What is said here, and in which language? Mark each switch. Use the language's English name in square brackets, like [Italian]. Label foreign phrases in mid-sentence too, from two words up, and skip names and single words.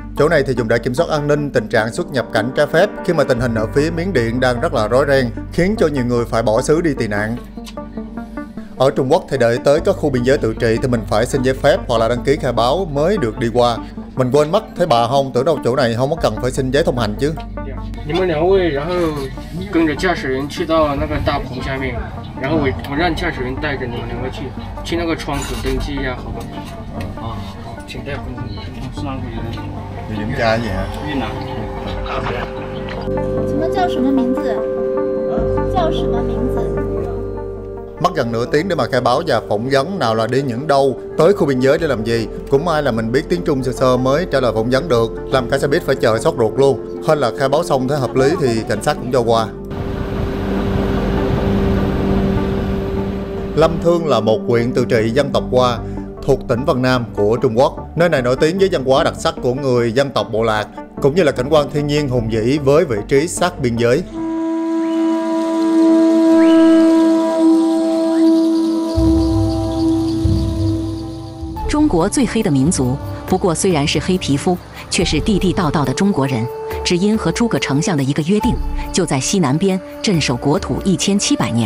[Vietnamese] Chỗ này thì dùng để kiểm soát an ninh tình trạng xuất nhập cảnh trái phép khi mà tình hình ở phía Miến Điện đang rất là rối ren, khiến cho nhiều người phải bỏ xứ đi tị nạn. Ở Trung Quốc thì đợi tới các khu biên giới tự trị thì mình phải xin giấy phép hoặc là đăng ký khai báo mới được đi qua. Mình quên mất, thấy bà không, tưởng đâu chỗ này không có cần phải xin giấy thông hành chứ. [Chinese] 你们2位，然后跟着驾驶员去到那个大棚下面，然后我让驾驶员带着你们2位去那个窗口登记一下，好吧？好，请带分子。是哪个人？ [Vietnamese] kiểm tra gì hả? [Chinese] 越南。请问叫什么名字？叫什么名字？ [Vietnamese] Mất gần nửa tiếng để mà khai báo và phỏng vấn nào là đi những đâu, tới khu biên giới để làm gì. Cũng may là mình biết tiếng Trung sơ sơ mới trả lời phỏng vấn được, làm cả xe buýt phải chờ sốt ruột luôn. Hơn là khai báo xong thấy hợp lý thì cảnh sát cũng cho qua. Lâm Thương là một huyện tự trị dân tộc Hoa thuộc tỉnh Vân Nam của Trung Quốc. Nơi này nổi tiếng với văn hóa đặc sắc của người dân tộc Bộ Lạc, cũng như là cảnh quan thiên nhiên hùng vĩ với vị trí sát biên giới. [Chinese] 中国最黑的民族，不过虽然是黑皮肤，却是地地道道的中国人。只因和诸葛丞相的一个约定，就在西南边镇守国土1700年。